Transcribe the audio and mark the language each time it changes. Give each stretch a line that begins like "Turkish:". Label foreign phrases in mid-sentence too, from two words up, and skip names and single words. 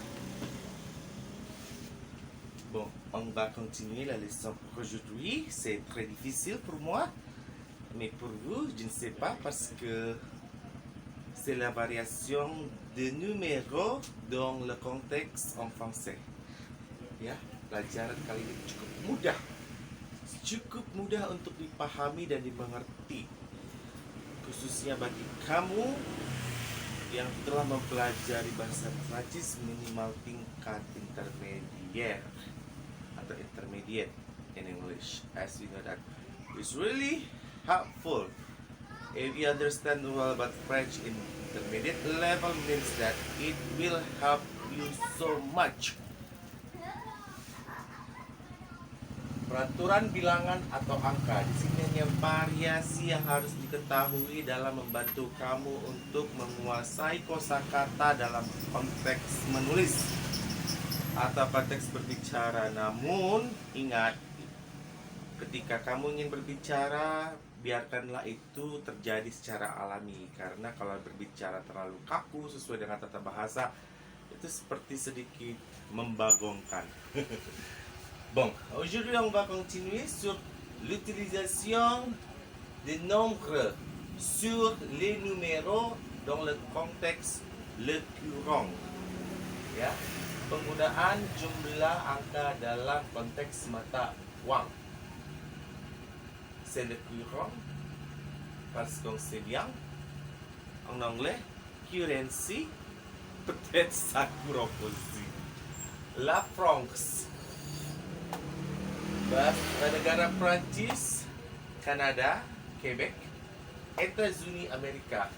French: Bon, on va continuer la leçon pour aujourd'hui. C'est très difficile pour moi, mais pour vous, je ne sais pas parce que c'est la variation de numéros dans le contexte en français.
Indonesian: Ya, pelajaran kali ini cukup mudah. Cukup mudah untuk dipahami dan dimengerti. Khususnya bagi kamu yang telah mempelajari bahasa Prancis minimal tingkat intermediate atau
English: intermediate in English, as we know that it's really helpful if you understand well about French in intermediate level means that it will help you so much.
Indonesian: Peraturan bilangan atau angka di sini hanya variasi yang harus diketahui dalam membantu kamu untuk menguasai kosakata dalam konteks menulis atau konteks berbicara. Namun ingat, ketika kamu ingin berbicara, biarkanlah itu terjadi secara alami. Karena kalau berbicara terlalu kaku sesuai dengan tata bahasa, itu seperti sedikit membagongkan.
French: Bon, aujourd'hui on va continuer sur l'utilisation des nombres sur les numéros dans le contexte le courant.
Indonesian: Ya, penggunaan jumlah angka dalam konteks mata uang.
French: C'est le courant parce qu'on sait bien en anglais currency, peut-être ça courant aussi. La France.
Indonesian: Negara Prancis, Kanada, Quebec, États-Unis Amerika.